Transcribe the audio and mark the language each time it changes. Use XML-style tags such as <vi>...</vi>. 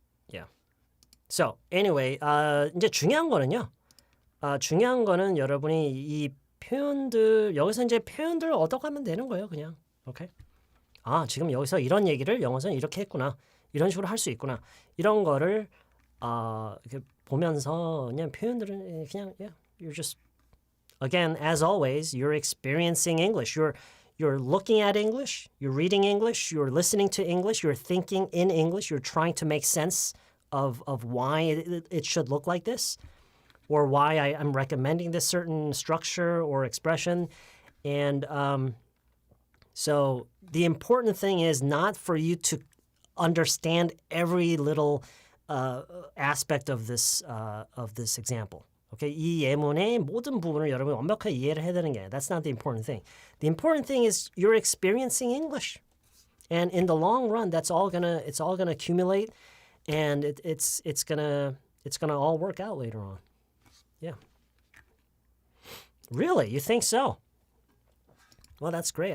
<en>Yeah. So anyway,</en> <ko>이제 중요한 거는요. 중요한 거는 여러분이 이 표현들 여기서 이제 표현들을 얻어가면 되는 거예요. 그냥. 오케이. 지금 여기서 이런 얘기를 영어에서는 이렇게 했구나. 이런 식으로 할 수 있구나. 이런 거를 이렇게 보면서 그냥 표현들은 그냥</ko> <en>you're just again as always you're experiencing English. You're looking at English, you're reading English, you're listening to English, you're thinking in English, you're trying to make sense of why it should look like this or why I'm recommending this certain structure or expression. And so the important thing is not for you to understand every little aspect of this example.</en> <ko>Okay, 이 예문의 모든 부분을 여러분이 완벽하게 이해를 해야 되는 게</ko> <en>that's not the important thing. The important thing is you're experiencing English, and in the long run, it's all gonna accumulate, and it's gonna all work out later on. Yeah. Really, you think so? Well, that's great.</en>